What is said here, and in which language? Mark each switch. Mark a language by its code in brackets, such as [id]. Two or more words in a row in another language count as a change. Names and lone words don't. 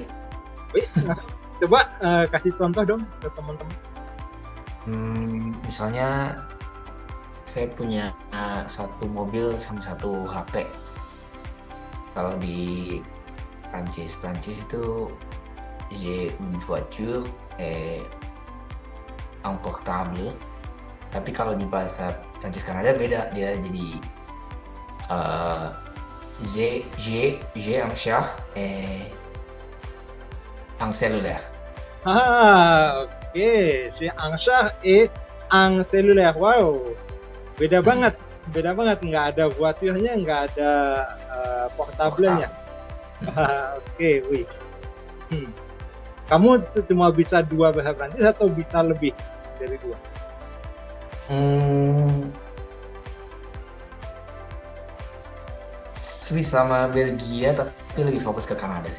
[id] Coba kasih contoh dong ke teman-teman. Misalnya saya punya satu mobil sama satu HP. Kalau di Prancis itu [fr] j'ai une voiture et un portable. [id] Tapi kalau di bahasa Prancis Kanada beda, dia jadi [fr] j'ai un char et un cellulaire. [id] Oke. [fr] J'ai un char et un cellulaire. [id] Wow. Beda banget, nggak ada voiturnya, nggak ada portablenya. Oke, wih. Kamu cuma bisa 2 bahasa Prancis atau bisa lebih dari 2? Swiss sama Belgia, tapi lebih fokus ke Kanada sih.